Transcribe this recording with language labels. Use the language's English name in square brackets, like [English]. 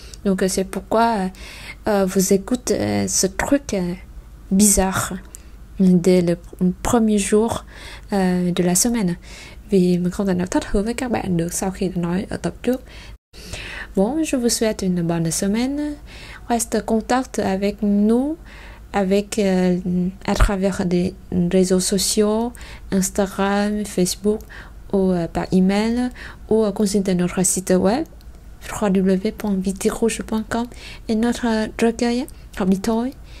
[French] Donc c'est pourquoi vous écoutez ce truc bizarre dès le premier jour de la semaine. [Vietnamese] Vì mình không thể nào thất hứa với các bạn được sau khi đã nói ở tập trước. [French] Bon, je vous souhaite une bonne semaine. Reste en contact avec nous à travers des réseaux sociaux, Instagram, Facebook, ou par email, ou consulter notre site web www.vitirouge.com et notre recueil Học đi thôi.